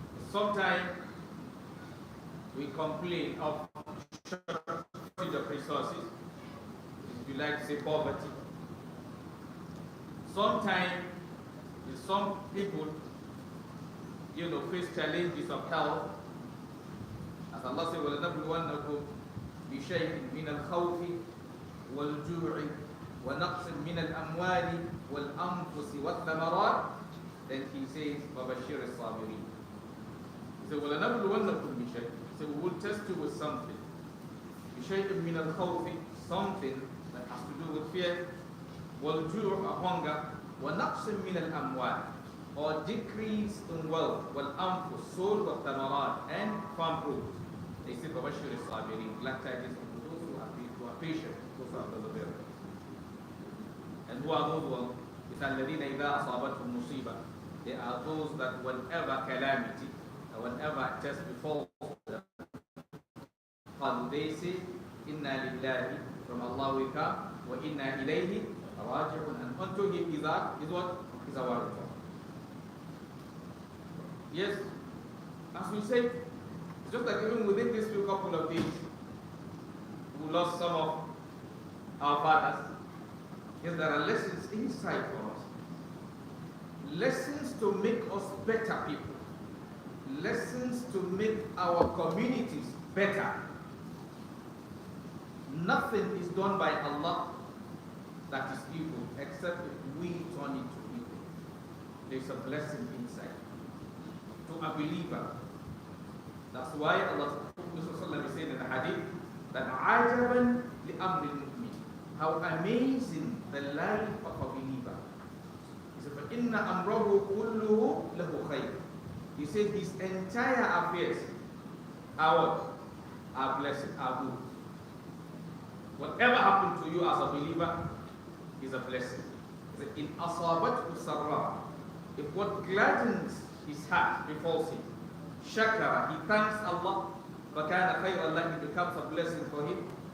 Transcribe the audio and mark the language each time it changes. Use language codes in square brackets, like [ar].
[en] Sometimes we complain of shortage of resources, if you like to say poverty. Sometimes some people face challenges of health. As Allah says, [ar] وَلَنَبْلُوَنَّكُمْ بِشَيْءٍ مِنَ الْخَوْفِ وَالْجُوعِ وَنَقْصٍ مِنَ الْأَمْوَالِ وَالْأَنفُسِ وَالثَّمَرَاتِ. [en] Then He says, [ar] وَبَشِّرِ الصَّابِرِينَ. [en] He said, [ar] وَلَنَبْلُوَنَّكُمْ بِشَيْءٍ. [en] He said, we will test you with something. [ar] بِشَيْءٍ مِنَ الْخَوْفِ, [en] something that has to do with fear. [ar] وَالْجُوعِ, [en] hunger. [ar] وَنَقْصٍ مِنَ الْأَمْوَالِ, [en] or decrease in wealth. [ar] وَالْأَنفُسِ, [en] soul, [ar] وَالثَّمَرَاتِ, [en] and farm fruits. They say, [ar] فَبَشِّرِ الصَّابِرِينَ, [en] glad tidings for those who are patient, those who are perseverant. And who are those ones? It's [ar] الَّذِينَ إِذَا أَصَابَتْهُمْ مُصِيبَةٌ. [en] They are those that whenever calamity, whenever test befalls them, they say, [ar] إِنَّا لِلَّهِ, [en] from Allah we come, [ar] وَإِنَّا إِلَيْهِ راجعون, [en] and unto Him is what? Is our return. Yes, as we said, just like even within these few couple of days, we lost some of our fathers. Yes, there are lessons inside for us. Lessons to make us better people. Lessons to make our communities better. Nothing is done by Allah that is evil, except if we turn it to evil. There's a blessing inside to a believer. That's why Allah is saying in the hadith that [ar] عَجَبًا لِأَمْرِ الْمُؤْمِنِ, [en] how amazing the life of a believer. He said, [ar] فَإِنَّ أَمْرَهُ كُلُّهُ لَهُ خَيْرٌ. [en] He said his entire affairs are blessed, are good. Whatever happened to you as a believer is a blessing. In [ar] أَصَابَتْهُ سَرًّا, [en] if what gladdens his heart befalls him, shakara, he thanks Allah, [ar] فَكَانَ خَيْرًا لَهُ, [en] it becomes a blessing for him.